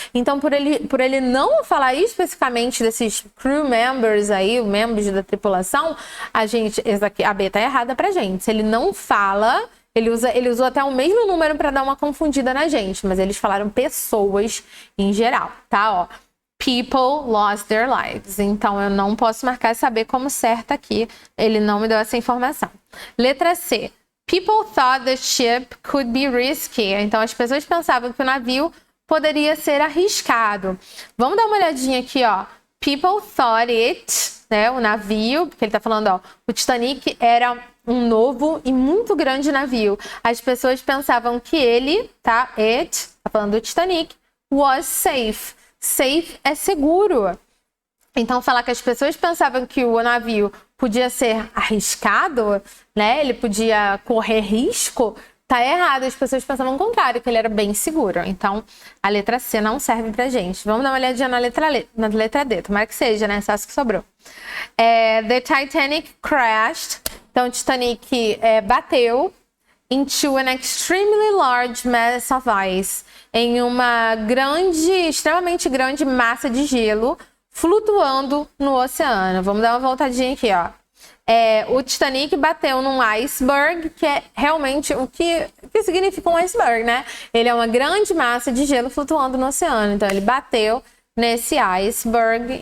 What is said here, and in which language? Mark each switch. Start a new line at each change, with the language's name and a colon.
Portuguese: Então, por ele não falar especificamente desses crew members aí, membros da tripulação, a B tá errada pra gente. Se ele não fala... Ele usou até o mesmo número para dar uma confundida na gente, mas eles falaram pessoas em geral, tá?
English: Ó, people lost their lives.
Portuguese: Então, eu não posso marcar essa B como certa aqui. Ele não me deu essa informação. Letra C.
English: People thought the ship could be risky.
Portuguese: Então, as pessoas pensavam que o navio poderia ser arriscado. Vamos dar uma olhadinha aqui, ó.
English: People thought it,
Portuguese: né? O navio, porque ele tá falando, ó, o Titanic era um novo e muito grande navio. As pessoas pensavam que ele, tá? Tá falando do Titanic,
English: was safe.
Portuguese: Safe é seguro. Então, falar que as pessoas pensavam que o navio podia ser arriscado, né? Ele podia correr risco, tá errado. As pessoas pensavam o contrário, que ele era bem seguro. Então, a letra C não serve pra gente. Vamos dar uma olhadinha na letra D. Tomara que seja, né? Só que sobrou.
English: The Titanic crashed.
Portuguese: Então, o Titanic bateu
English: into an extremely large mass of ice.
Portuguese: Em uma extremamente grande massa de gelo flutuando no oceano. Vamos dar uma voltadinha aqui, ó. O Titanic bateu num iceberg, que é realmente o que significa um iceberg, né? Ele é uma grande massa de gelo flutuando no oceano. Então, ele bateu nesse iceberg.